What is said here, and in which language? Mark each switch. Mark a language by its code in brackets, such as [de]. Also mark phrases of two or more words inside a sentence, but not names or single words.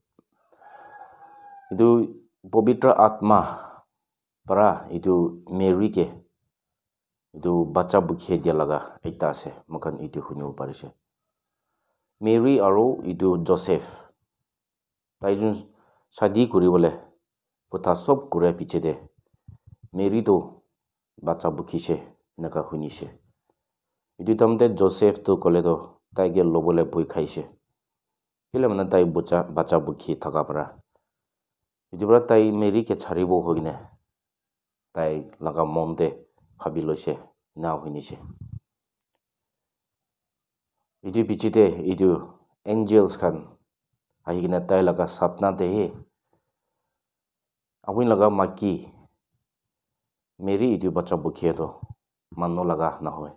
[nag] Itu pavitra atma para itu Mary ke itu bacha bukhe dia laga eta ase mogan itu hunibo parise. Mary aru itu Joseph taijun shadi koribole kotha sob kure piche de Mary to bacha bukhise naka hunishe. Itu tamte Joseph to kole to tai ge lobole boi khaise. Kile mana tai bacha bukhi thaka para. Itu bara tai Mary ke charibo hogine tai laga monde bhabi loise na hunishe. Itu pichite itu angels kan ahigina tai laga sapna te he awin laga maki Mary itu bacha bukhi to mano laga na hoy.